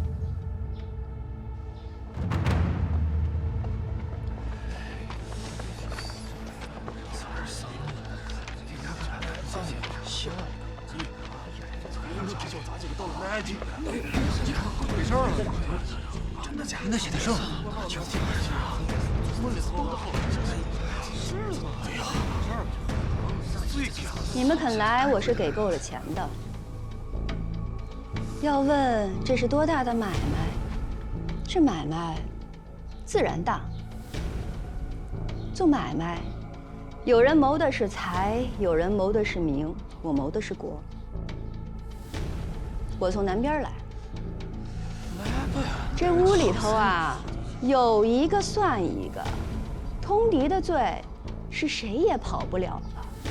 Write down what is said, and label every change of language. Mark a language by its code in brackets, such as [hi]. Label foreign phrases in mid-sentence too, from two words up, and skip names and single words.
[zh] 没事了，真的假的？写的是。你们肯来，我是给够了钱的。要問這是多大的買賣？這買賣自然大。做買賣，有人謀的是財，有人謀的是名，我謀的是國。我從南邊來，這屋裡頭啊，有一個算一個，通敵的罪是誰也跑不了了。